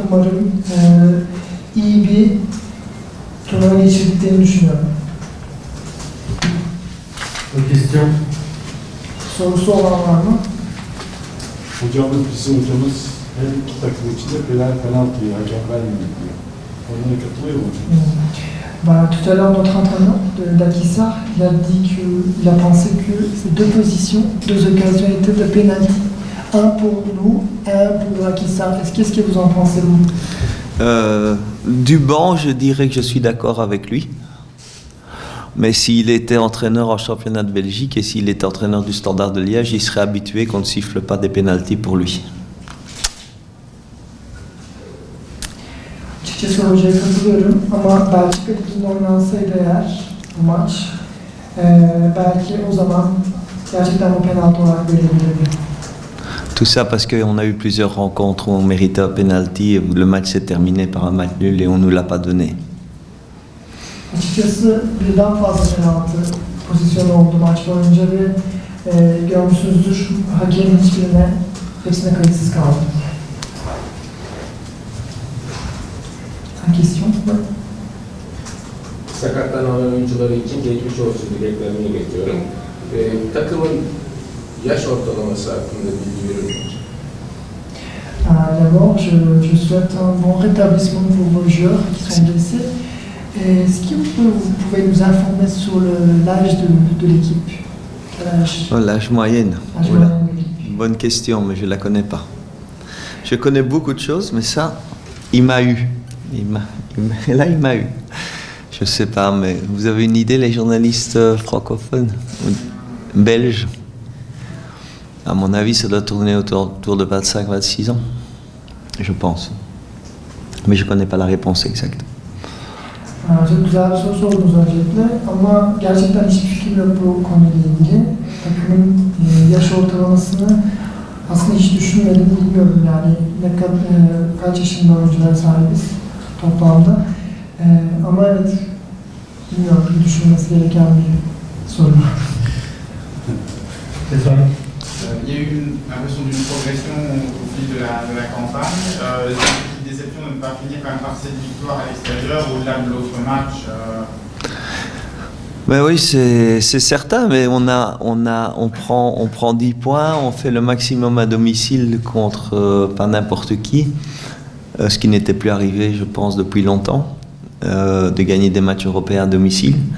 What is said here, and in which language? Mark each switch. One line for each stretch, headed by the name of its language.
Turkish: Umarım iyi bir turnuva geçirdiklerini düşünüyorum. Sorusu olan var mı? Bizim hocamız her iki takım içinde birer penaltıyı hakem vermiyor diyor. Oyuna katılıyor mu?
French: Bah, tout à l'heure, notre entraîneur d'Akissar, il a dit qu'il a pensé que ces deux positions, deux occasions étaient de pénalty. Un pour nous, un pour Akissar. Qu'est-ce que vous en pensez, vous? Du banc, je dirais que je suis d'accord avec lui. Mais s'il était entraîneur en championnat de Belgique et s'il était entraîneur du Standard de Liège, il serait habitué qu'on ne siffle pas des pénaltys pour lui.
Turkish: Açıkçası hocaya katılıyorum ama Belçika Ligi'nde oynansaydı eğer bu maç belki o zaman gerçekten bu penaltı olarak verebilirdi.
French: Tout ça parce qu'on a eu plusieurs rencontres où on méritait un penalty et où le match s'est terminé par un match nul et on ne nous l'a pas donné.
Turkish: Açıkçası birden fazla penaltı pozisyonu oldu maç boyunca ve görmüşsünüzdür hakemin hepsine kayıtsız kaldı.
French: Question.
Turkish: Sakatlanan oyuncuları için geçmiş olsun dileklerini iletiyorum. Takımın yaş ortalaması hakkında bilgi verir misiniz?
French: D'abord, je souhaite un bon rétablissement pour vos joueurs qui sont blessés. Est-ce que vous pouvez nous informer sur l'âge de l'équipe? L'âge moyenne. Voilà. Bonne question, mais je ne la connais pas. Je connais beaucoup de choses, mais ça, il m'a eu. Il m'a eu. Je sais pas, mais vous avez une idée, les journalistes francophones, belges? À mon avis, ça doit tourner autour de 25-26 ans, je pense. Mais je ne connais pas la réponse exacte.
Turkish: Çok güzel bir soru sordunuz öncelikle ama gerçekten hiçbir fikrim yok bu konuyla ilgili. Takımın yaş ortalamasını aslında hiç düşünmedim, bilmiyorum yani kaç yaşında oyunculara sahibiz toplamda. Ama evet, bilmiyorum, düşünmesi gereken bir soru.
French: Il y a eu l'impression d'une progression au fil de la campagne. C'est une déception de ne pas finir quand même par cette victoire à l'extérieur au-delà de l'autre match. Ben oui, c'est certain, mais on prend 10 points, on fait le maximum à domicile contre pas n'importe qui, ce qui n'était plus arrivé, je pense, depuis longtemps, de gagner des matchs européens à domicile.